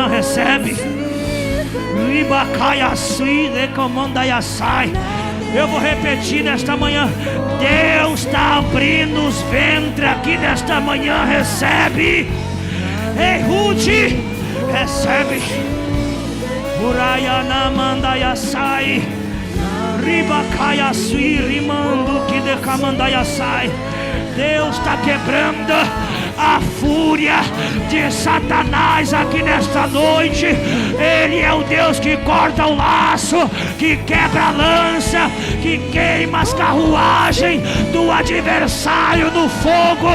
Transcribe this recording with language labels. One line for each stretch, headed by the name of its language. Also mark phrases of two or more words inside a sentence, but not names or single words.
Portuguese: Recebe. Eu vou repetir nesta manhã. Deus está abrindo os ventres aqui nesta manhã. Recebe. Ei, Ruth, recebe. Uraiana mandaiaçai. Ribacaia sui rimando que de camandaiaçai. Deus está quebrando a fúria de Satanás aqui nesta noite. Ele é o Deus que corta o laço, que quebra a lança, que queima as carruagens do adversário no fogo.